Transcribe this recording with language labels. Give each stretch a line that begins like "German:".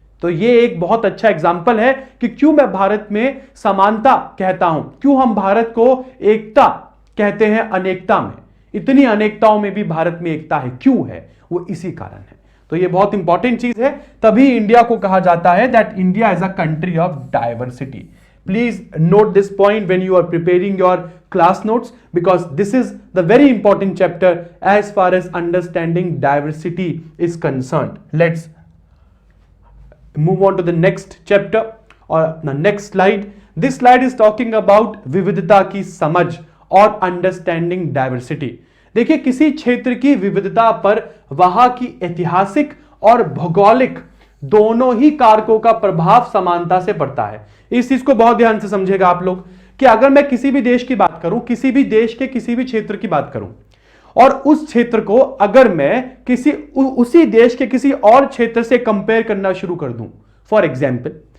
Hindi: तो ये एक बहुत अच्छा एग्जाम्पल है कि क्यों मैं भारत में समानता कहता हूं, क्यों हम भारत को एकता कहते हैं अनेकता में। इतनी अनेकताओं में भी भारत में एकता है, क्यों है? वो इसी कारण है। तो ये बहुत इंपॉर्टेंट चीज है, तभी इंडिया को कहा जाता है
English: That India is a country of diversity. Please note this point when you are preparing your class notes, because this is the very important chapter as far as understanding diversity is concerned. Let's move on to the next chapter or the next slide. This slide is talking about
Hindi: विविधता की समझ और
English: understanding diversity.
Hindi: देखिए, किसी क्षेत्र की विविधता पर वहां की ऐतिहासिक और भौगोलिक दोनों ही कारकों का प्रभाव समानता से पड़ता है। इस चीज को बहुत ध्यान से समझेगा आप लोग कि अगर मैं किसी भी देश की बात करूं, किसी भी देश के किसी भी क्षेत्र की बात करूं, और उस क्षेत्र को अगर मैं उसी देश के किसी और क्षेत्र से कंपेयर करना शुरू कर दूं,
English: for example